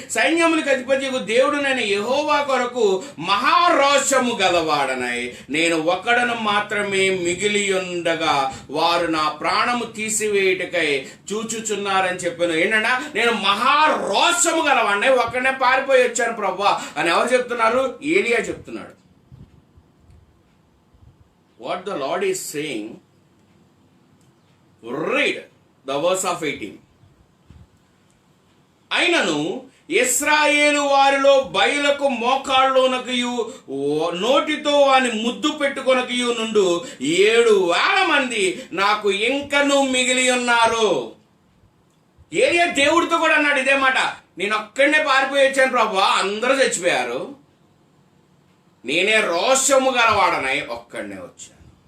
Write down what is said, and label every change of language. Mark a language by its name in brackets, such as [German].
[Telugu] సైన్యములకు అధిపతియగు దేవుడునైన యెహోవా కొరకు మహారోషము గలవాడనై నేను ఒక్కడను మాత్రమే మిగిలి ఉండగా వారు నా ప్రాణము తీసివేయుటకై చూచుచున్నారని చెప్పాను. ఏంటంటే నేను మహారోషము గలవాడినై, ఒక్కడనే పారిపోయి వచ్చాను ప్రభువా అని ఎవరు చెప్తున్నారు? ఏలియా చెప్తున్నాడు. [English] What the Lord is saying, read the verse of 18. [Telugu] అయినను ఇశ్రాయేలు వారిలో బయలకు మోకాళ్ళలోనకయు నోటితో వాని ముద్దు పెట్టుకొనకయు నుండు 7,000 మంది నాకు ఇంకను మిగిలి ఉన్నారు. ఏలియా దేవుడితో కూడా అన్నాడు ఇదే మాట. నేను ఒక్కడనే పారిపోయి వచ్చాను ప్రభువా, అందరూ చచ్చిపోయారు, నేనే రోషము గలవాడనై ఒక్కడనే వచ్చాను.